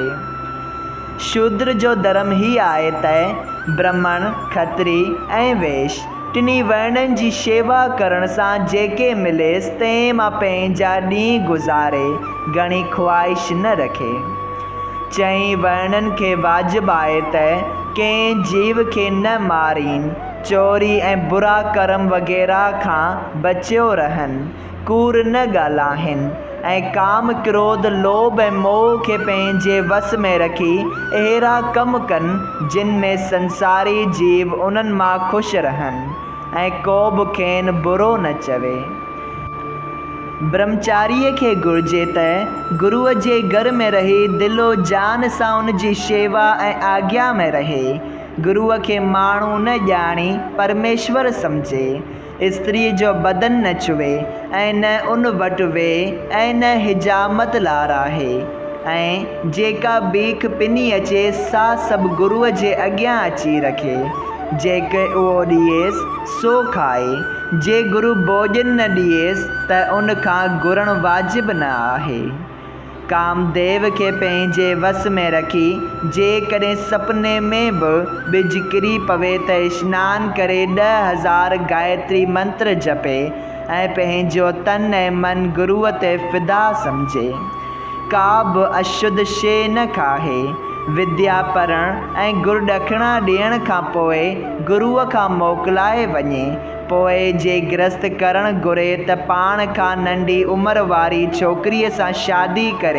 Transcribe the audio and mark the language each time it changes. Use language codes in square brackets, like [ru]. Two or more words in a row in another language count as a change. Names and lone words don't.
[sd] शूद्र जो धर्म ही आहे त ब्राह्मण, खत्री ऐं वैश्य टिनी वर्णनि जी शेवा करण सां जेके मिलेसि तंहिं मां पंहिंजा ॾींहं गुज़ारे, घणी ख़्वाहिश न रखे। चई वर्णन के वाजिब आहे त कंहिं जीव खे न मारीनि, चोरी ऐं बुरा कर्म वग़ैरह खां बचियो रहनि, कूड़ न ॻाल्हाइनि ऐं काम, क्रोध, लोभ ऐं मोह खे पंहिंजे वस में रखी अहिड़ा कम कनि जिन में संसारी जीव उन्हनि मां ख़ुशि रहनि ऐं को बि खेनि बुरो न चवे। ब्रह्मचारीअ खे घुरिजे त गुरुअ जे घर में रही दिलो जान सां उन जी शेवा ऐं आज्ञा में रहे। गुरुअ खे माण्हू न ॼाणी परमेश्वर सम्झे। स्त्रीअ जो बदन न छुए ऐं न उन वटि वेह ऐं न हिजामत लाराहे ऐं जेका बीख पिनी अचे सा सभु गुरुअ जे अॻियां अची रखे। जेके उहो ॾिएसि सो खाए। जे गुरु भोॼन न ॾिएसि त उन खां घुरणु वाजिबु न आहे। कामदेव खे पंहिंजे वस में रखी जेकॾहिं सपने में बि बिज किरी पवे त सनानु करे 10,000 गायत्री मंत्र जपे ऐं पंहिंजो तन ऐं मन गुरुअ ते फिदा सम्झे। का बि अशुद्ध शइ न खाए। विद्या पढ़णु ऐं गुरु ॾखिणा ॾियण खां पोइ गुरुअ खां मोकिलाए वञे। पोइ जे गृहस्थ करणु घुरे त पाण खां नंढी उमिरि वारी छोकिरीअ सां शादी करे।